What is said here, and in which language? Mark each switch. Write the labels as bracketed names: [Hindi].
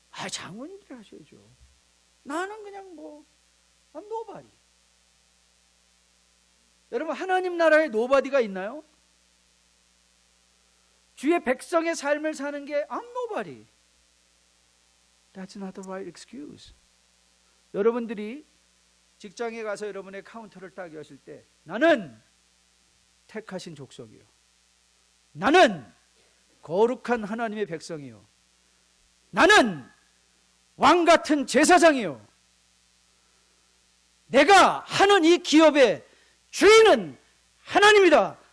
[Korean] 장로님들이 하셔야죠. 나는 그냥 [English] I'm nobody. [Korean] 여러분, 하나님 나라에 노바디가 있나요? 주의 백성의 삶을 사는 게 [English] I'm nobody. That's not the right excuse. [Korean] 여러분들이 직장에 가서 여러분의 카운터를 딱 여실 때 나는 택하신 족속이요 나는 거룩한 하나님의 백성이요 나는 왕같은 제사장이요 내가 하는 이 기업의 주인은 하나님이다.